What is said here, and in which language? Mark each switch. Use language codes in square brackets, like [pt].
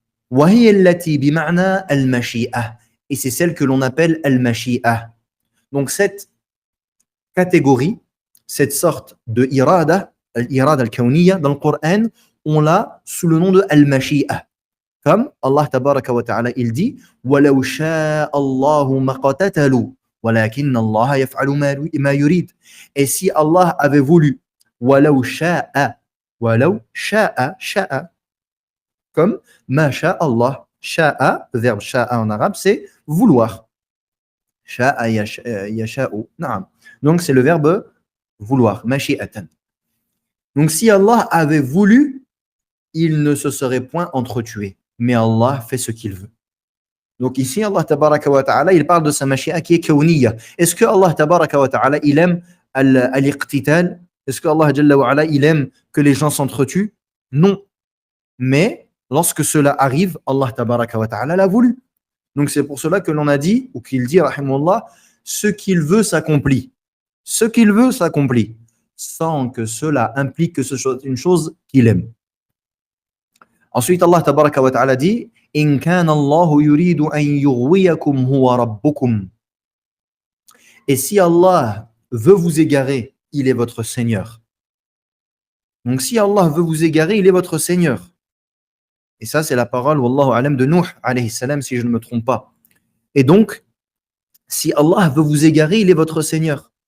[ar] وَهِيَ الَّتِي بِمَعْنَى الْمَشِيئَةِ. [fr] Et c'est celle que l'on appelle al-mashi'a. Donc cette catégorie, cette sorte de irada, al-irada al-kawniyya, dans le Coran, on l'a sous le nom de al-mashi'a. Comme Allah tabaraka wa ta'ala, il dit [ar] وَلَوْ شَاءَ اللَّهُ مَقَتَتَلُوا وَلَكِنَّ اللَّهَ يَفْعَلُ مَا يُرِيدُ. [fr] Et si Allah avait voulu, [ar] وَلَوْ شَاءَ شَاءَ, [fr] comme ma Allah, sha'a, le verbe sha'a en arabe, c'est vouloir. Sha'a yasha'u. Donc c'est le verbe vouloir, mashi'atan. Donc si Allah avait voulu, il ne se serait point entretué. Mais Allah fait ce qu'il veut. Donc ici, Allah tabaraka wa ta'ala, il parle de sa mashi'a qui est kawniyya. Est-ce que Allah tabaraka wa ta'ala, il aime al-iqtital? Est-ce que Allah jalla wa ala, il aime que les gens s'entretuent? Non. Mais lorsque cela arrive, Allah tabaraka wa ta'ala l'a voulu. Donc c'est pour cela que l'on a dit, ou qu'il dit, rahimahullah, ce qu'il veut s'accomplit. Ce qu'il veut s'accomplit, sans que cela implique que ce soit une chose qu'il aime. Ensuite, Allah tabaraka wa ta'ala dit, [ar] إن كان الله يريد أن يغويكم هو ربكم. [fr] Et si Allah veut vous égarer, il est votre Seigneur. Donc si Allah veut vous égarer, il est votre Seigneur. Et ça, c'est la parole, wallahu alam, de Nuh, alayhi salam, si je ne me trompe pas. Et donc, si Allah veut vous égarer, il est votre Seigneur.